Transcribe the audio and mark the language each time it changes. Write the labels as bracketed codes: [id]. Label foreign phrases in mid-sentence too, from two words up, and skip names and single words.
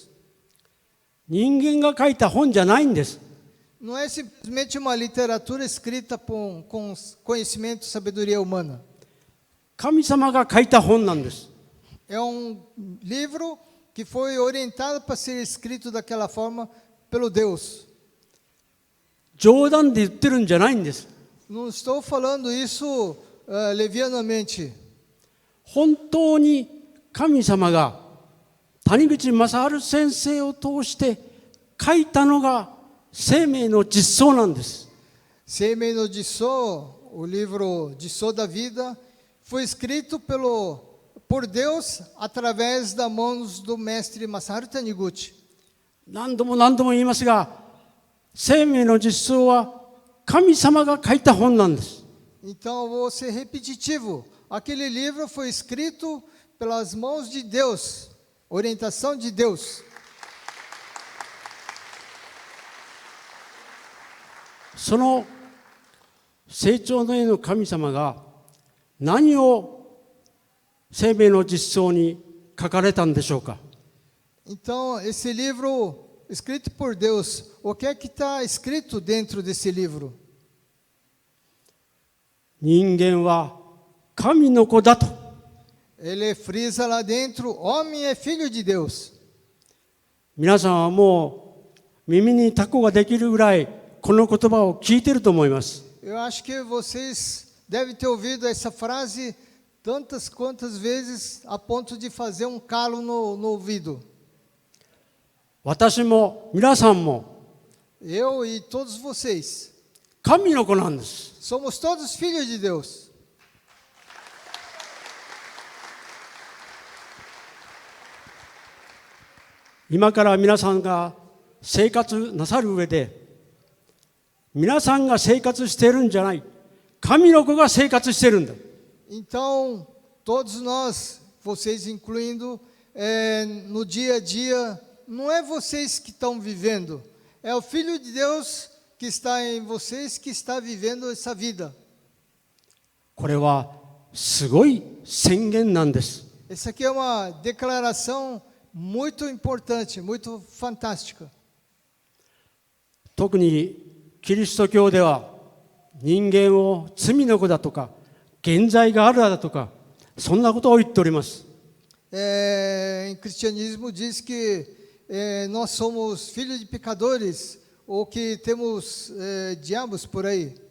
[ja] 人間が書いた本じゃないんです。 [pt] Não é simplesmente uma literatura escrita com conhecimento e sabedoria humana. [ja] 神様が書いた本なんです。 [pt] É livro que foi orientado para ser escrito daquela forma pelo Deus. [ja] 冗談で言ってるんじゃないんです。 [pt] Não estou falando isso levianamente. [ja] 本当に神様が谷口正治先生を通して書いたのが生命の実相なんです。 [pt] Seimei no Jiso, o livro Jiso da vida, foi escrito por Deus através das mãos do mestre Masaharu Taniguchi. [ja] 何度も何度も言いますが、生命の実相は神様が書いた本なんです。 [pt] Então, eu vou ser repetitivo. Aquele livro foi escrito pelas mãos de Deus, orientação de Deus. [ja] その成長の絵の神様が何を生命の実相に書かれたんでしょうか。 [pt] Então, esse livro escrito por Deus, o que é que está escrito dentro desse livro? [ja] 人間は神の子だと。 [pt] Ele frisa lá dentro, homem é filho de Deus. [ja] 皆さんはもう耳にタコができるぐらいこの言葉を聞いていると思います。 [pt] Eu acho que vocês devem ter ouvido essa frase tantas quantas vezes a ponto de fazer um calo no ouvido. [ja] 私も皆さんも [pt] Eu e todos vocês [ja] 神の子なんです。 [pt] somos todos filhos de Deus. [ja] 今から皆さんが生活なさる上で、皆さんが生活しているんじゃない、神の子が生活しているんだ。 [pt] Então, todos nós, vocês incluindo, no dia a dia, não é vocês que estão vivendo, é o Filho de Deus que está em vocês que está vivendo essa vida. [ja] これはすごい宣言なんです。 [pt] Essa aqui é uma declaração muito importante, muito fantástica. [ja] 特にキリスト教では人間を罪の子だとか現在があるだとかそんなことを言っております。 [pt] Em cristianismo diz que nós somos filhos de pecadores ou que temos diabos por aí.